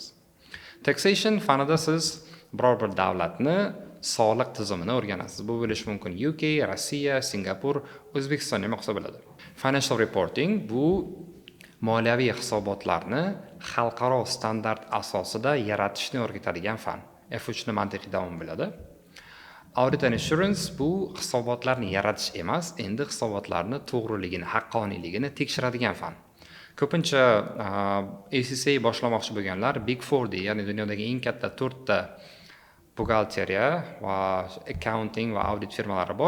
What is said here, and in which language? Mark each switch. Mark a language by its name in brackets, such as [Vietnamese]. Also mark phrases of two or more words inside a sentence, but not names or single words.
[Uzbek] Taxation fanida siz biror bir davlatni soliq tizimini o'rganasiz. Bu bo'lishi mumkin UK, Rossiya, Singapur, O'zbekiston ham hisoblanadi bo'ladi. [English] Financial reporting [Uzbek] bu moliyaviy hisobotlarni xalqaro standart asosida yaratishni o'rgatadigan fan. F3 ni mantiqiy davom bo'ladi. [English] Audit and Assurance [Uzbek] bu hisobotlarni yaratish emas, endi hisobotlarni to'g'riligini, haqqoniyligini tekshiradigan fan. Ko'pincha ACCA boshlamoqchi bo'lganlar [English] Big 4 [Uzbek] ya'ni dunyodagi eng katta 4 ta buxgalteriya va accounting va audit firmalari bor.